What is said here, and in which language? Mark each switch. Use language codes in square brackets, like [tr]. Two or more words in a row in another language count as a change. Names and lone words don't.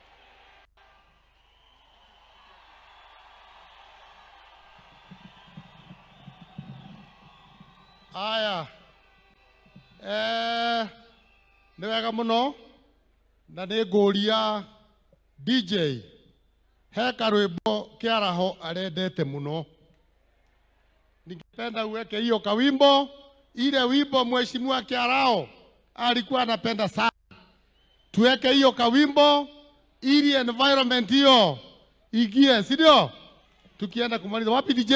[ki] Aya. Nĩ wega mũno na nĩ ngũria DJ he karwimbo Kiaraho arendete muno. [sw] Ningependa uweke hiyo kawimbo, ile wimbo Mheshimiwa Kiaraho alikuwa anapenda sana. Tuweke hiyo kawimbo ili environment hiyo igie, si ndio? Tukienda kumaliza. Wapi DJ?